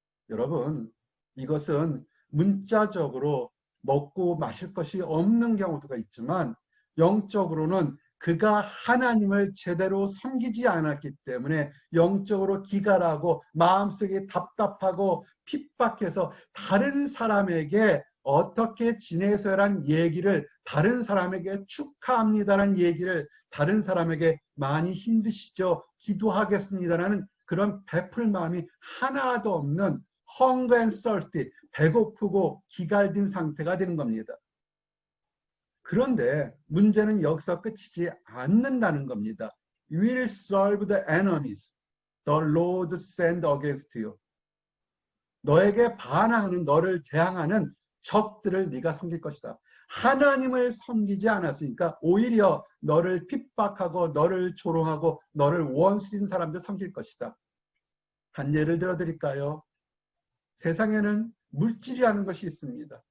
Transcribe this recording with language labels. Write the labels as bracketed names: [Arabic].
[Korean] 여러분, 이것은 문자적으로 먹고 마실 것이 없는 경우도 있지만 영적으로는 그가 하나님을 제대로 섬기지 않았기 때문에 영적으로 기갈하고 마음속에 답답하고 핍박해서 다른 사람에게 어떻게 지내서란 얘기를, 다른 사람에게 축하합니다라는 얘기를, 다른 사람에게 많이 힘드시죠? 기도하겠습니다라는 그런 베풀 마음이 하나도 없는 [English] hunger and thirsty, [Korean] 배고프고 기갈된 상태가 되는 겁니다. 그런데 문제는 여기서 끝이지 않는다는 겁니다. [English] You will serve the enemies the Lord send against you. [Korean] 너에게 반항하는, 너를 대항하는 적들을 네가 섬길 것이다. 하나님을 섬기지 않았으니까 오히려 너를 핍박하고 너를 조롱하고 너를 원수인 사람들 섬길 것이다. 한 예를 들어 드릴까요? 세상에는 물질이라는 것이 있습니다.